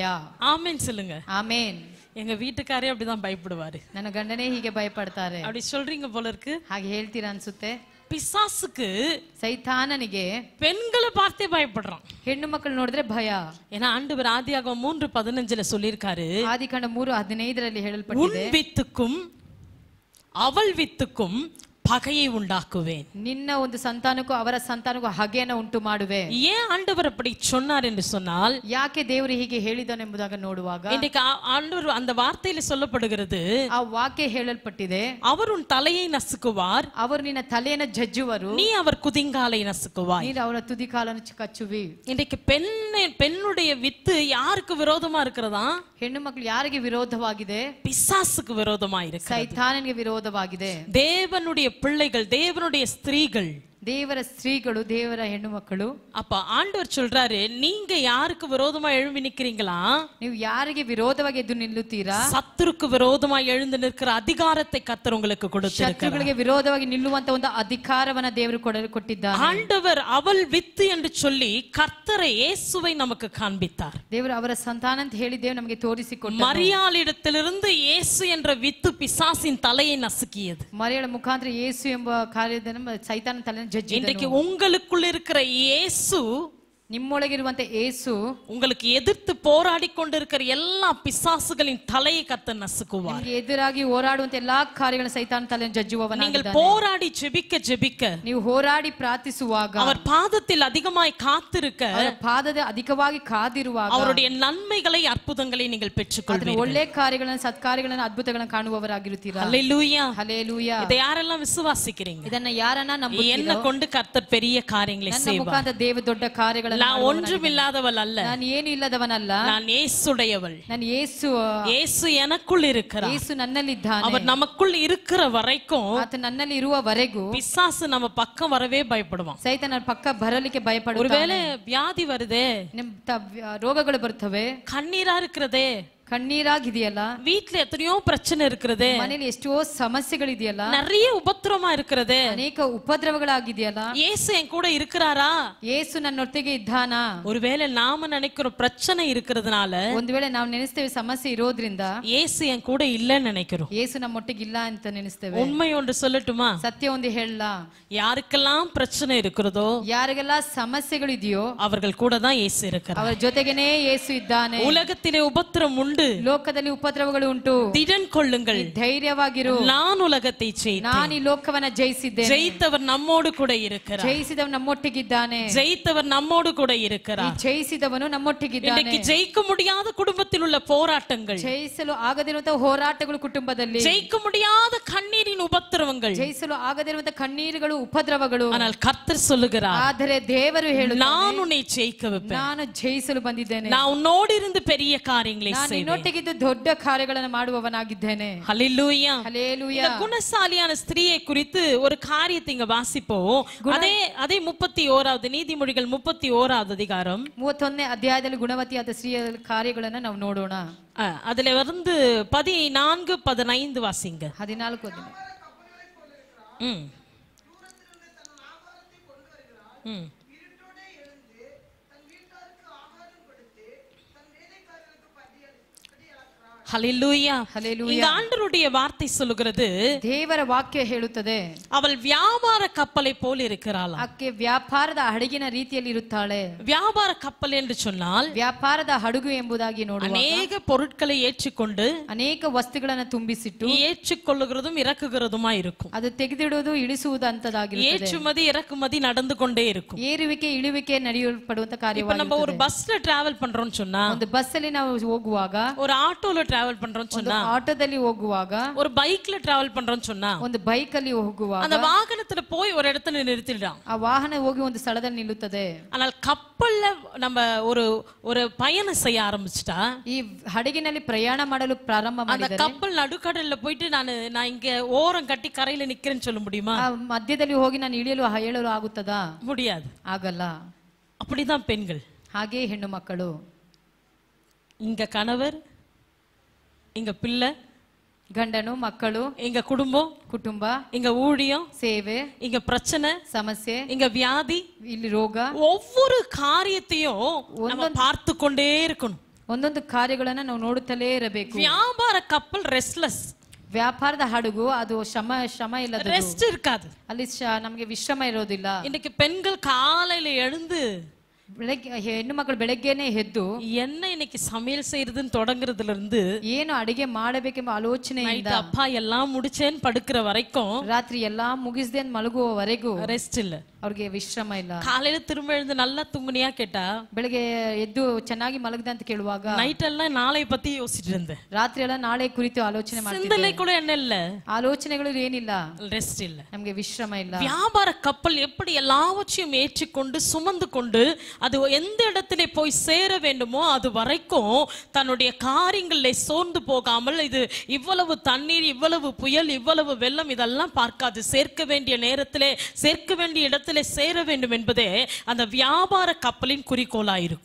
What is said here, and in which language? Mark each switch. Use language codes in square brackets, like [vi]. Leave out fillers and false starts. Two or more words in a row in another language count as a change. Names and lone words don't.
[ta] ஆமென் சொல்லுங்க. [kn] ಆಮೇನ್. [ta] எங்க வீட்டுக்காரே அப்படிதான் பயப்படுவாரு. [kn] ನನ್ನ ಗಂಡನೇ ಹೀಗೆ ಭಯಪಡ್ತಾರೆ. [ta] அப்படி சொல்றீங்க போல இருக்கு. [kn] ಹಾಗೆ ಹೇಳ್ತೀರಾ ಅನ್ಸುತ್ತೆ. [ta] பிசாசுக்கு [kn] ಸೈತಾನನಿಗೆ [ta] பெண்களை பார்த்தே பயப்படுறான். [kn] ಹೆಣ್ಣು ಮಕ್ಕಳು ನೋಡಿದ್ರೆ ಭಯ. [ta] ஏன்னா ஆண்டவர் ஆதியாகமம் 3:15 சொல்லியிருக்காரு, [kn] ಆದಿಕಾಂಡ 3:15 ಹೇಳಲ್ಪಟ್ಟಿದೆ, [ta] உன் வித்துக்கும் அவள் வித்துக்கும் பகையை உண்டாக்குவேன். [kn] ನಿನ್ನ ಒಂದು ಸಂತಾನಕ್ಕೂ ಅವರ ಸಂತಾನಕ್ಕೂ ಹಗೆಯನ್ನು ಉಂಟು ಮಾಡುವೆ. [ta] ஏன் ஆண்டவர் அப்படி சொன்னார் என்று சொன்னால், [kn] ಯಾಕೆ ದೇವರು ಹೀಗೆ ಹೇಳಿದನೆಂಬುದಾಗಿ ನೋಡುವಾಗ [ta] இன்றைக்கு ஆண்டவர் அந்த வார்த்தையில சொல்லப்படுகிறது, [kn] ಆ ವಾಕ್ಯ ಹೇಳಲ್ಪಟ್ಟಿದೆ, [ta] அவர் உன் தலையை நசுக்குவார், [kn] ಅವರು ನಿನ್ನ ತಲೆಯನ್ನು ಜಜ್ಜುವರು, [ta] நீ அவர் குதிங்காலை நசுக்குவாய். [kn] ನೀನು ಅವರ ತುದಿಕಾಲನ್ನು ಕಚ್ಚುವಿ. [ta] இன்றைக்கு பெண்ணுடைய வித்து யாருக்கு விரோதமா இருக்கிறதா? [kn] ಹೆಣ್ಣು ಮಕ್ಕಳು ಯಾರಿಗೆ ವಿರೋಧವಾಗಿದೆ? [ta] பிசாசுக்கு விரோதமா இருக்கு. [kn] ಸೈತಾನನಿಗೆ ವಿರೋಧವಾಗಿದೆ. [ta] தேவனுடைய பிள்ளைகள், தேவனுடைய ஸ்திரீகள், [kn] ದೇವರ ಸ್ತ್ರೀಗಳು, ದೇವರ ಹೆಣ್ಣು ಮಕ್ಕಳು. [ta] அப்ப ஆண்டவர் சொல்றாரு, நீங்க யாருக்கு விரோதமா எழும்பி நிக்கிறீங்களா? [kn] ನೀವು ಯಾರಿಗೆ ವಿರೋಧವಾಗಿ ಎದ್ದು ನಿಲ್ಲುತ್ತೀರಾ? [ta] சத்துருக்கு விரோதமா எழுந்து நிற்கிற அதிகாரத்தை கர்த்தர் உங்களுக்கு கொடுத்திருக்கிறார். [kn] ಶತ್ರುಗಳಿಗೆ ವಿರೋಧವಾಗಿ ನಿಲ್ಲುವಂತ ಒಂದು ಅಧಿಕಾರವನ್ನ ದೇವರು ಕೊಟ್ಟಿದ್ದಾನೆ. [ta] ஆண்டவர் அவள் வித்து என்று சொல்லி கர்த்தரை இயேசுவை நமக்கு காண்பித்தார். [kn] ದೇವರು ಅವರ ಸಂತಾನ ಅಂತ ಹೇಳಿ ದೇವರು ನಮಗೆ ತೋರಿಸಿಕೊಟ್ಟರು. [ta] மரியாளிடத்திலிருந்து இயேசு என்ற வித்து பிசாசின் தலையை நசுக்கியது. [kn] ಮರಿಯಳ ಮುಖಾಂತರ ಯೇಸು ಎಂಬ ಕಾರ್ಯದಿಂದ ಸೈತಾನನ ತಲೆಯನ್ನು ಜಜ್ಜಿದನು. [ta] இன்றைக்கு உங்களுக்குள்ள இருக்கிற இயேசு, [kn] ನಿಮ್ಮೊಳಗಿರುವಂತ ಯೇಸು, [ta] உங்களுக்கு எதிர்த்து போராடி கொண்டிருக்கிற எல்லா பிசாசுகளின் தலையை கர்த்தர் நசுக்குவார். [kn] ನಿಮಗೆ ಎದುರಾಗಿ ಹೋರಾಡುವಂತ ಎಲ್ಲಾ ಕಾರ್ಯಗಳ ಸೈತಾನ ತಲೆಯನ್ನು ಜಜ್ಜುವವನಾಗಿದ್ದಾನೆ. [ta] நீங்கள் போராடி ஜெபிக்க [kn] ನೀವು ಹೋರಾಡಿ ಪ್ರಾರ್ಥಿಸುವಾಗ, [ta] அவர் பாதத்தில் அதிகமாய் காத்திருக்க, [kn] ಅವರ ಪಾದದ ಅಧಿಕವಾಗಿ ಕಾದಿರುವಾಗ, [ta] அவருடைய நன்மைகளை ಅದ್ಭುತங்களை நீங்கள் [kn] ಅದರ [ta] பெற்றுக்கொள்வீர்கள். [kn] ಒಳ್ಳೆ ಕಾರ್ಯಗಳನ್ನು, ಸತ್ಕಾರ್ಯಗಳನ್ನು, ಅದ್ಭುತಗಳನ್ನು ಕಾಣುವವರಾಗಿರುತ್ತೀರಾ. [ta] ஹல்லேலூயா. [kn] ಹಲ್ಲೇಲೂಯಾ. [ta] இதை யாரெல்லாம் விசுவாசிக்கிறீங்க? [kn] ಇದನ್ನ ಯಾರನ್ನ [ta] என்ன [kn] ನಂಬುತ್ತೀರೋ, [ta] கொண்டு கர்த்தர் பெரிய காரியங்களை [kn] ನನ್ನ [ta] செய்வார். [kn] ಮುಖಾಂತರ ದೇವ ದೊಡ್ಡ ಕಾರ್ಯಗಳನ್ನು [ta] நான் ஒன்றுமில்லாதவள் அல்ல, [kn] ನಾನು ಏನು ಇಲ್ಲದವನಲ್ಲ, [ta] நான் இயேசுடையவள். [kn] ನಾನು ಯೇಸು, [ta] இயேசு எனக்குள் இருக்கிறார். [kn] ಯೇಸು ನನ್ನಲ್ಲಿದ್ದಾನೆ. [ta] அவர் நமக்குள் இருக்கிற வரைக்கும் [kn] ಆತ ನನ್ನಲ್ಲಿ ಇರುವವರೆಗೂ [ta] பிசாசு நம்ம பக்கம் வரவே பயப்படுவான். [kn] ಸೈತಾನ ಪಕ್ಕ ಬರಲಿಕ್ಕೆ ಭಯಪಡುತ್ತಾನೆ. [ta] ஒருவேளை வியாதி வருதே, [kn] ರೋಗಗಳು ಬರ್ತವೆ, [ta] கண்ணீரா இருக்கிறதே, [kn] ಕಣ್ಣೀರಾಗಿದೆಯಲ್ಲ, [ta] வீட்டுல எத்தனையோ பிரச்சனை இருக்கிறதே, [kn] ಮನೆಯಲ್ಲಿ ಎಷ್ಟೋ ಸಮಸ್ಯೆಗಳಿದೆಯಲ್ಲ, [ta] நிறைய உபத்திரமா இருக்கிறதே, [kn] ಅನೇಕ ಉಪದ್ರವಗಳಾಗಿದೆಯಲ್ಲ, [ta] இயேசு என் கூட இருக்கிறாரா? [kn] ಯೇಸು ನನ್ನೊಟ್ಟಿಗೆ ಇದ್ದಾನಾ? [ta] ஒருவேளை நாம நினைக்கிற பிரச்சனை இருக்கிறதுனால [kn] ಒಂದು ವೇಳೆ ನಾವು ನೆನೆಸ್ತೇವೆ ಸಮಸ್ಯೆ ಇರೋದ್ರಿಂದ [ta] இயேசு என் கூட இல்லைன்னு நினைக்கிறோம். [kn] ಯೇಸು ನಮ್ಮೊಟ್ಟಿಗೆ ಇಲ್ಲ ಅಂತ ನೆನೆಸ್ತೇವೆ. [ta] உண்மை ஒன்று சொல்லட்டுமா? [kn] ಸತ್ಯ ಒಂದು ಹೇಳಲ್ಲ, [ta] யாருக்கெல்லாம் பிரச்சனை இருக்கிறதோ [kn] ಯಾರಿಗೆಲ್ಲ ಸಮಸ್ಯೆಗಳು ಇದೆಯೋ [ta] அவர்கள் கூட தான் இயேசு இருக்கிறார். [kn] ಅವರ ಜೊತೆಗೇನೆ ಯೇಸು ಇದ್ದಾನೆ. [ta] உலகத்திலே உபத்திரம் உண்டு, [kn] ಲೋಕದಲ್ಲಿ ಉಪದ್ರವಗಳು ಉಂಟು, [ta] திடன் கொள்ளுங்கள், [kn] ಧೈರ್ಯವಾಗಿರು, [ta] நான் உலகத்தை [kn] ನಾನು ಈ ಲೋಕವನ್ನ ಜಯಿಸಿದ್ದೇನೆ, [ta] ஜெயித்தவர் நம்மோடு கூட இருக்கிறார். [kn] ಜಯಿಸಿದವನು ನಮ್ಮೊಟ್ಟಿಗಿದ್ದಾನೆ, [ta] ஜெயித்தவர் நம்மோடு கூட இருக்கிறார். [kn] ಜಯಿಸಿದವನು ನಮ್ಮೊಟ್ಟಿಗಿದ್ದಾನೆ. [ta] இன்னைக்கு ஜெயிக்க முடியாத குடும்பத்தில் உள்ள போராட்டங்கள், [kn] ಜಯಿಸಲು ಆಗದಿರುವಂತಹ ಹೋರಾಟಗಳು ಕುಟುಂಬದಲ್ಲಿ, [ta] ஜெயிக்க முடியாத கண்ணீரின் உபத்திரவங்கள், [kn] ಜಯಿಸಲು ಆಗದಿರುವಂತಹ ಕಣ್ಣೀರುಗಳು, ಉಪದ್ರವಗಳು, [ta] ஆனால் கர்த்தர் சொல்லுகிறார், [kn] ಆದರೆ ದೇವರು ಹೇಳುತ್ತಾನೆ, [ta] நான் உன்னை ஜெயிக்க வைப்பேன், [kn] ನಾನು ಜಯಿಸಲು ಬಂದಿದ್ದೇನೆ, [ta] நான் உன்னோடு இருந்து பெரிய காரியங்களை [kn] ನಾನು [ta] செய்வேன். [kn] ನಿನ್ನೊಟ್ಟಿಗಿದ್ದು ದೊಡ್ಡ ಕಾರ್ಯಗಳನ್ನು ಮಾಡುವವನಾಗಿದ್ದೇನೆ. [ta] ஹல்லேலூயா. [kn] ಹಲ್ಲೇಲೂಯಾ. [ta] இந்த குணசாலியான ஸ்திரீயை குறித்து ஒரு காரியத்தை இங்க வாசிப்போம். அதே 31வது நீதிமொழிகள் 31வது அதிகாரம் [kn] 31ನೇ ಅಧ್ಯಾಯದಲ್ಲಿ ಗುಣವತಿಯಾದ ಸ್ತ್ರೀಯ ಕಾರ್ಯಗಳನ್ನು ನಾವು ನೋಡೋಣ. [ta] அதுல 14, 15 வாசிங்க. [kn] 14 ದಿನ. [ta] ஹல்லேலூயா. ஹல்லேலூயா. இந்த ஆண்டவருடைய வார்த்தை சொல்லுகிறது, [kn] ದೇವರ ವಾಕ್ಯ ಹೇಳುತ್ತದೆ, [ta] அவள் வியாபார கப்பலை போல் இருக்கிறாள். [kn] ಆಕೆ ವ್ಯಾಪಾರದ ಹಡಗಿನ ರೀತಿಯಲ್ಲಿ ಇರುತ್ತಾಳೆ. [ta] வியாபார கப்பல் என்று சொன்னால் [kn] ವ್ಯಾಪಾರದ ಹಡಗು ಎಂಬುದಾಗಿ ನೋಡುವಾಗ [ta] அநேக பொருட்களை ஏற்றிக்கொண்டு [kn] ಅನೇಕ ವಸ್ತುಗಳನ್ನು ತುಂಬಿಸಿಟ್ಟು [ta] ஏற்றுக்கொள்ளுகிறதும் இறக்குகிறதுமா இருக்கும். [kn] ಅದು ತೆಗೆದಿಡುವುದು ಇಳಿಸುವುದು ಅಂತದಾಗಿರುತ್ತದೆ. [ta] ஏற்றுமதி இறக்குமதி நடந்து கொண்டே இருக்கும். [kn] ಏರುವಿಕೆ ಇಳುವಿಕೆ ನಡೆಯಲ್ಪಡುವಂತ [ta] இப்ப நம்ம [kn] ಕಾರ್ಯವಾಗಿದೆ. [ta] ஒரு பஸ்ல டிராவல் பண்றோம்னு சொன்னா, [kn] ಒಂದು ಬಸ್ ಅಲ್ಲಿ ನಾವು ಹೋಗುವಾಗ, [ta] ஒரு ஆட்டோல டிராவல் பண்றோம்னு [kn] ಒಂದು [ta] சொன்னா, [kn] ಆಟೋದಲ್ಲಿ ಹೋಗುವಾಗ, [ta] ஒரு பைக்ல டிராவல் பண்றோம்னு சொன்னா, [kn] ಒಂದು ಬೈಕ್ ಅಲ್ಲಿ ಹೋಗುವಾಗ [ta] அந்த வாகனத்துல போய் ஒரு இடத்துல நிறுத்திடுறான். [kn] ಆ ವಾಹನ ಹೋಗಿ ಒಂದು ಸ್ಥಳದಲ್ಲಿ ನಿಲ್ಲುತ್ತದೆ. [ta] ஆனால் கப்பல்ல நம்ம ஒரு பயணம் செய்ய ஆரம்பிச்சிட்டா, [kn] ಈ ಹಡಗಿನಲ್ಲಿ ಪ್ರಯಾಣ ಮಾಡಲು ಪ್ರಾರಂಭ [ta] அந்த [kn] ಮಾಡಿದರೆ [ta] கப்பல் நடுக்கடல்ல போயிட்டு நான் இங்க ஓரம் கட்டி கரையில நிக்கிறேன்னு சொல்ல முடியுமா? [kn] ಆ ಮಧ್ಯದಲ್ಲಿ ಹೋಗಿ ನಾನು ಇಳಿಯಲು ಹೇಳಲು ಆಗುತ್ತದಾ? [ta] முடியாது. [kn] ಆಗಲ್ಲ. [ta] அப்படிதான் பெண்கள். [kn] ಹಾಗೆ ಹೆಣ್ಣು ಮಕ್ಕಳು, [ta] இங்க கணவர், இங்க பிள்ளை, [kn] ಗಂಡನು, ಮಕ್ಕಳು, [ta] இங்க குடும்பம், [kn] ಕುಟುಂಬ, [ta] இங்க ஊழியம், [kn] ಸೇವೆ, [ta] இங்க பிரச்சனை, [kn] ಸಮಸ್ಯೆ, [ta] இங்க வியாதி, [kn] ಇಲ್ಲಿ ರೋಗ, [ta] ஒவ்வொரு காரியத்தையும் நம்ம பார்த்து கொண்டே இருக்கணும். [kn] ಒಂದೊಂದು ಕಾರ್ಯಗಳನ್ನ ನಾವು ನೋಡುತ್ತಲೇ ಇರಬೇಕು. [ta] வியாபார கப்பல் ரெஸ்ட்லெஸ். [kn] ವ್ಯಾಪಾರದ ಹಡಗು ಅದು ಶ್ರಮ ಇಲ್ಲ, [ta] ரெஸ்ட் இருக்காது. [kn] ಅಲ್ಲಿ ನಮಗೆ ವಿಶ್ರಮ ಇರೋದಿಲ್ಲ. [ta] இன்னைக்கு பெண்கள் காலையில எழுந்து [kn] ಬೆಳಗ್ಗೆ ಹೆಣ್ಣು ಮಕ್ಕಳು ಬೆಳಗ್ಗೆನೆ ಎದ್ದು [ta] என்ன இன்னைக்கு சமையல் செய்யறதுன்னு தொடங்குறதுல இருந்து [kn] ಏನು ಅಡಿಗೆ ಮಾಡಬೇಕೆಂಬ ಆಲೋಚನೆಯಿಂದ [ta] அப்பா எல்லாம் முடிச்சேன்னு படுக்கிற வரைக்கும் [kn] ರಾತ್ರಿ ಎಲ್ಲಾ ಮುಗಿಸ್ದೆ ಮಲಗುವವರೆಗೂ [ta] ரெஸ்ட் இல்ல, [kn] ಅವ್ರಿಗೆ ವಿಶ್ರಮ ಇಲ್ಲ. [ta] காலையில திரும்ப எழுந்து நல்லா தூங்குனியா கேட்டா [kn] ಬೆಳಗ್ಗೆ ಎದ್ದು ಚೆನ್ನಾಗಿ ಮಲಗದೆ ಅಂತ ಕೇಳುವಾಗ [ta] நைட் எல்லாம் நாளை பத்தி யோசிச்சுட்டு இருந்தேன். [kn] ರಾತ್ರಿ ಎಲ್ಲ ನಾಳೆ ಕುರಿತು ಆಲೋಚನೆ ಮಾಡ್ತಿದ್ದೆ. [ta] சிந்தனை கூட என்ன இல்ல, [kn] ಆಲೋಚನೆಗಳು ಏನಿಲ್ಲ, [ta] ரெஸ்ட் இல்ல. [kn] ನಮಗೆ ವಿಶ್ರಮ ಇಲ್ಲ. [ta] வியாபார கப்பல் எப்படி எல்லாவற்றையும் ஏற்றிக்கொண்டு சுமந்து கொண்டு அது எந்த இடத்திலே போய் சேர வேண்டுமோ அது வரைக்கும் தன்னுடைய காரியங்களிலே சோர்ந்து போகாமல், இது இவ்வளவு தண்ணீர், இவ்வளவு புயல், இவ்வளவு வெள்ளம் இதெல்லாம் பார்க்காது. சேர்க்க வேண்டிய நேரத்திலே சேர்க்க வேண்டிய இடத்திலே சேர வேண்டும் என்பதே அந்த வியாபார கப்பலின் குறிக்கோளாயிருக்கும்.